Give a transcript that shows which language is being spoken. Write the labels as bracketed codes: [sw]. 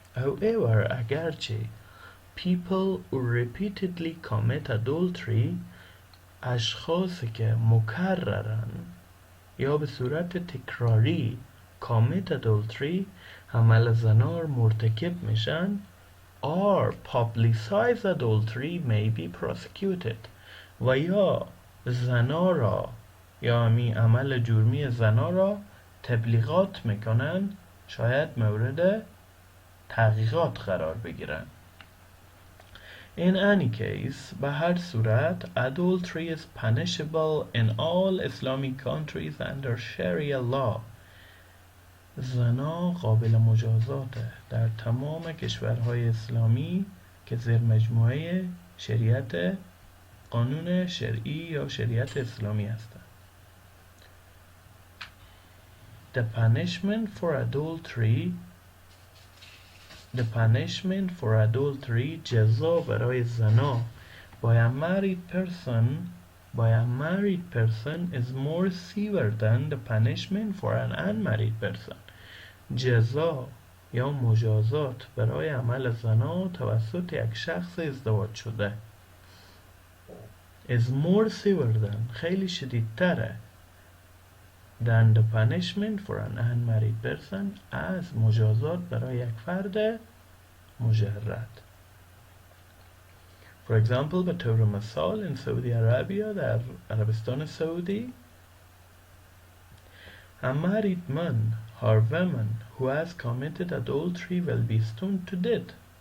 [en] However، [fa] اگرچه [en] people who repeatedly commit adultery، [fa] اشخاصی که مکررن یا به صورت تکراری [en] commit adultery، [fa] عمل زنا را مرتکب میشن، [en] or publicize adultery may be prosecuted، [fa] و یا زنا را یا عمل جرمی زنا را تبلیغات میکنن شاید مورد تحقیقات قرار بگیرن. [en] In any case, [fa] به هر صورت [en] adultery is punishable in all Islamic countries under Sharia law. [fa] زنا قابل مجازاته در تمام کشورهای اسلامی که زیر مجموعه شریعت قانون شرعی یا شریعت اسلامی هستند. [en] The punishment for adultery [fa] جزا برای زنا [en] by a married person is more severe than the punishment for an unmarried person. [fa] جزا یا مجازات برای عمل زنا توسط یک شخص ازدواج شده [en] is more severe than [fa] خیلی شدیدتره [en] than the punishment for an unmarried person [fa] از مجازات برای یک فرد مجرد. [en] For example, [fa] به طور مثال [en] in Saudi Arabia [fa] در عربستان سعودی [en] a married man or woman who has committed adultery will be stoned to death.